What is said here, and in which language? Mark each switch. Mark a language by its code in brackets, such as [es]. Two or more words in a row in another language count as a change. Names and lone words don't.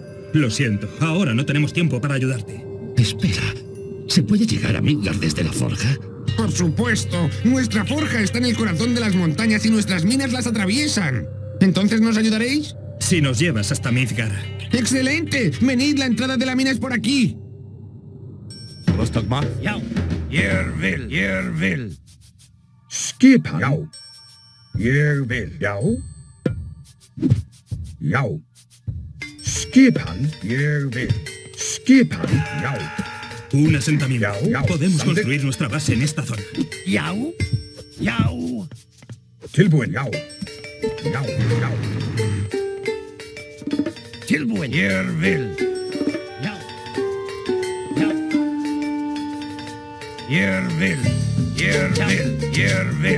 [es] Lo siento, ahora no tenemos tiempo para ayudarte. Espera, ¿se puede llegar a Midgard desde la forja? Por supuesto. Nuestra forja está en el corazón de las montañas y nuestras minas las atraviesan. ¿Entonces nos ayudaréis? Si nos llevas hasta Midgard. ¡Excelente! Venid, la entrada de la mina es por aquí. Rostagma. [is] Jau. Ég vil. Skipan. Já. Ég vil. Já. Já. Skipan. Ég vil. Skipan. Já. [es] Un asentamiento. Ya. Podemos ¿Dónde? construir nuestra base en esta zona. [is] Jau. Tilbúin. Já. Já. Já. Tilbúin. Ég vil. Jau. Ég vil.